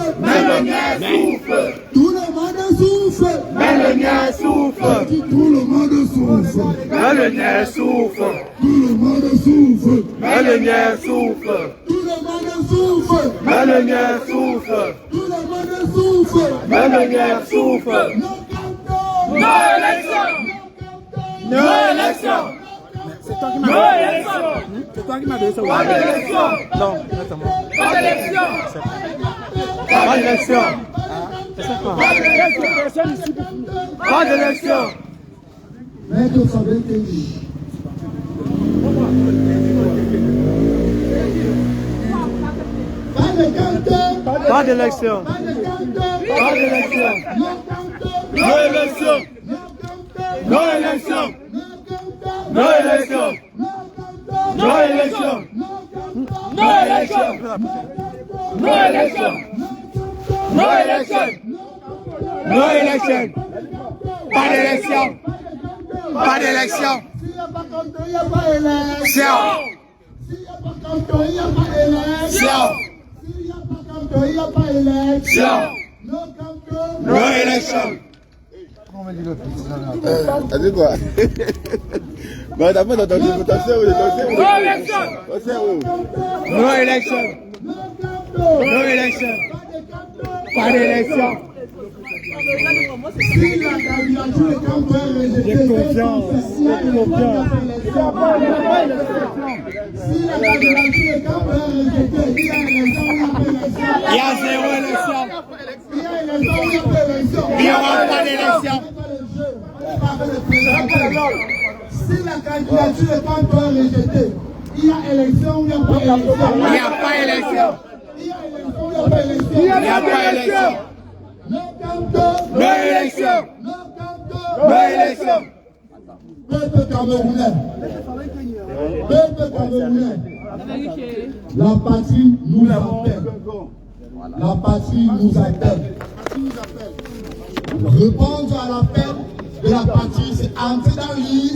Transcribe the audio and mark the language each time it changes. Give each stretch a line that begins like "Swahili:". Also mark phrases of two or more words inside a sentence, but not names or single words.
French: Même le nez souffre. Tout le monde souffre. Même le nez souffre. Je dis tout le monde souffre. Même le nez souffre. Tout le monde souffre. Même le nez souffre. Tout le monde souffre. Même le nez souffre. Tout le monde souffre. Même le nez souffre. No élection. No élection. C'est toi qui m'as donné ça. C'est toi qui m'as donné ça. Pas d'élection. Non, exactement. Pas d'élection. Pas d'élection. Pas d'élection. Maître Fabien Kenji. Pas d'élection. Pas d'élection. No élection. No élection. No élection. No élection. No élection. No élection. No élection. No élection. Pas d'élection. Pas d'élection. S'il n'y a pas Kamto, il n'y a pas élection. S'il n'y a pas Kamto, il n'y a pas élection. S'il n'y a pas Kamto, il n'y a pas élection. No Kamto. No élection. T'as dit quoi? Bah, t'as pas entendu, t'as fait où?
English: No election. No election.
French: Pas d'élection. Si la candidature est quand même rejetée, j'ai confiance. Si la candidature est quand même rejetée, il y a zéro élection. Il y a élection, il y a élection. Il n'y aura pas d'élection. Si la candidature est quand même rejetée, il y a élection ou il n'y a pas élection? Il n'y a pas élection. Il y a élection ou il n'y a pas élection? Il n'y a pas élection. No canto. No élection. No canto. No élection. Peuple camerounais. Peuple camerounais. La patrie nous appelle. La patrie nous appelle. Répondre à l'appel de la patrie, c'est entrer dans l'île.